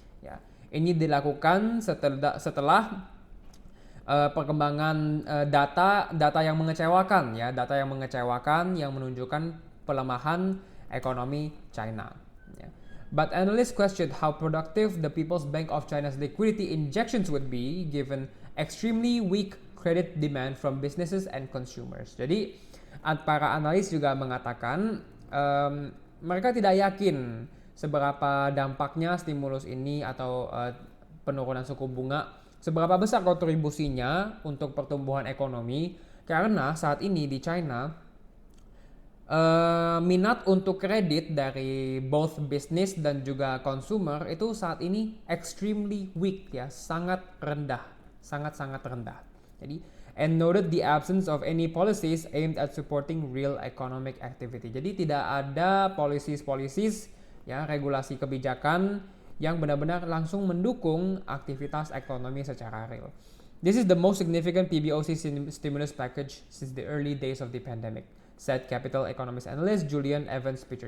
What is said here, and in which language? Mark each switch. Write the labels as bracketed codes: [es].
[id] Ya, ini dilakukan setelah perkembangan data yang mengecewakan, ya, data yang mengecewakan yang menunjukkan pelemahan ekonomi China. Ya. [en] But analysts questioned how productive the People's Bank of China's liquidity injections would be given extremely weak credit demand from businesses and consumers. [id] Jadi para analis juga mengatakan mereka tidak yakin seberapa dampaknya stimulus ini atau penurunan suku bunga, seberapa besar kontribusinya untuk pertumbuhan ekonomi, karena saat ini di China minat untuk kredit dari [en] both business [id] dan juga consumer itu saat ini [en] extremely weak, [id] ya, sangat rendah, sangat rendah. [en] Jadi, and noted the absence of any policies aimed at supporting real economic activity. [id] Jadi tidak ada policies, ya, regulasi kebijakan yang benar-benar langsung mendukung aktivitas ekonomi secara real. [en] This is the most significant PBOC stimulus package since the early days of the pandemic, said capital economist analyst Julian Evans-Pitcher.